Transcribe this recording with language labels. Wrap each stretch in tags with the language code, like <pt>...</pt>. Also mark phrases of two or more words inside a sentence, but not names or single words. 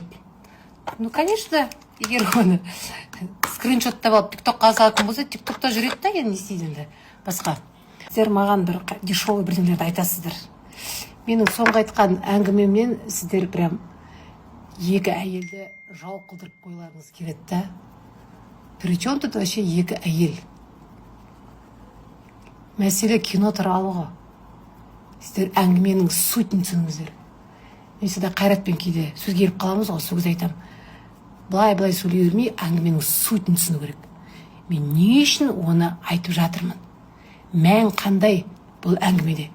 <kk>Ну, конечно, егер оны скриншоттап алып тиктокқа салатын болса, тиктокта жүреді да, енді не істейді енді басқа. Сіздер маған бір дешевый бірдеңелерді айтасыздар. Менің соңғы айтқан әңгімемнен сіздер прям екі әйелді жау қылдырып қойларыңыз келеді да.</kk> <ru>Причем тут вообще</ru> <kk>екі әйел? Мәселе кино туралы ғой. Сіздер әңгіменің сутін түсініңіздер. Мен сізді Қайратпен кейде сөз келіп қаламыз ғой, сол кезде айтам. Былай сөйлей бермей, әңгіменің сутін түсіну керек. Мен не үшін оны айтып жатырмын? Мән қандай бұл әңгімеде?</kk>